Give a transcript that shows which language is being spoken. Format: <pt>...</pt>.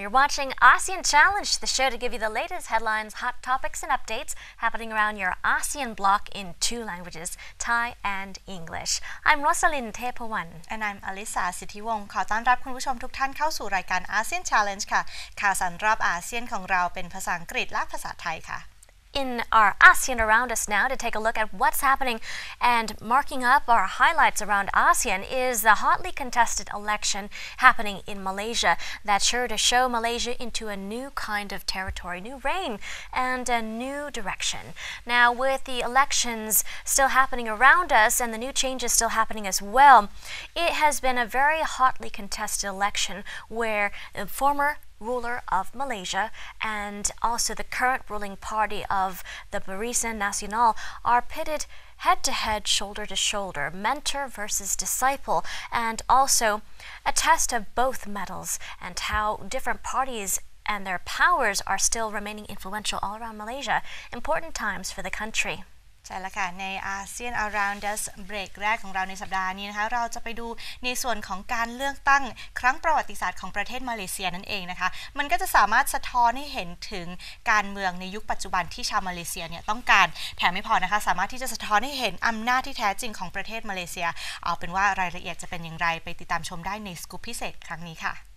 <en>You're watching ASEAN Challenge, the show to give you the latest headlines, hot topics and updates happening around your ASEAN bloc in two languages, Thai and English. I'm Rosalind Tepawan. And I'm Alisa</en> <th>สิทธิวงศ์ขอต้อนรับคุณผู้ชมทุกท่านเข้าสู่รายการ ASEAN Challenge ค่ะข่าวสารรอบอาเซียนของเราเป็นภาษาอังกฤษและภาษาไทยค่ะ</th> <en>In our ASEAN around us now to take a look at what's happening and marking up our highlights around ASEAN is the hotly contested election happening in Malaysia that's sure to show Malaysia into a new kind of territory, new reign and a new direction. Now with the elections still happening around us and the new changes still happening as well, it has been a very hotly contested election where the former ruler of Malaysia and also the current ruling party of the Barisan Nasional are pitted head-to-head, shoulder-to-shoulder, mentor versus disciple, and also a test of both metals and how different parties and their powers are still remaining influential all around Malaysia. Important times for the country.</en> <th>ใช่แล้วค่ะใน ASEAN Around Us เบรกแรกของเราในสัปดาห์นี้นะคะเราจะไปดูในส่วนของการเลือกตั้งครั้งประวัติศาสตร์ของประเทศมาเลเซียนั่นเองนะคะมันก็จะสามารถสะท้อนให้เห็นถึงการเมืองในยุคปัจจุบันที่ชาวมาเลเซียเนี่ยต้องการแถมไม่พอนะคะสามารถที่จะสะท้อนให้เห็นอำนาจที่แท้จริงของประเทศมาเลเซียเอาเป็นว่ารายละเอียดจะเป็นอย่างไรไปติดตามชมได้ในสกู๊ปพิเศษครั้งนี้ค่ะ</th>